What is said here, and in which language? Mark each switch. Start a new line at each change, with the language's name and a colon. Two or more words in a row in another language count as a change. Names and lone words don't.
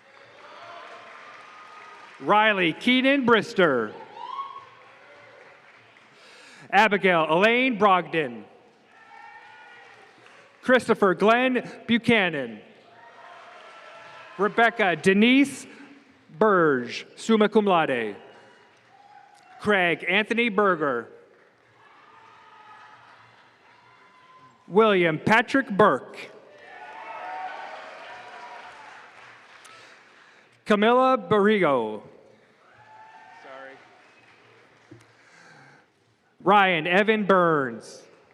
English: Riley Keenan Brister. Abigail Elaine Brogdon. Christopher Glenn Buchanan. Rebecca Denise Burge,
Latin: summa cum laude.
English: Craig Anthony Berger. William Patrick Burke. Camilla Barrigo. Sorry. Ryan Evan Burns.